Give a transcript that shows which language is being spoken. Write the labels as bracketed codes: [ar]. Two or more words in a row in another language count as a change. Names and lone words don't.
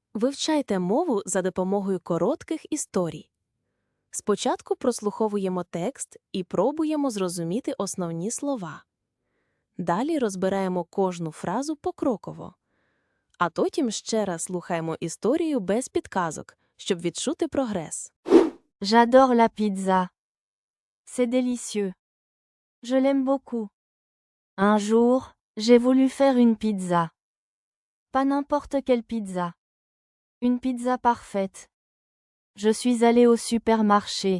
[uk] Вивчайте мову за допомогою коротких історій. Спочатку прослуховуємо текст і пробуємо зрозуміти основні слова. Далі розбираємо кожну фразу покроково. А потім ще раз слухаємо історію без підказок, щоб відчути прогрес. [fr] J'adore la pizza. C'est délicieux. Je l'aime beaucoup. Un jour, j'ai voulu faire une pizza. Pas n'importe quelle pizza. Une pizza parfaite. Je suis allé au supermarché.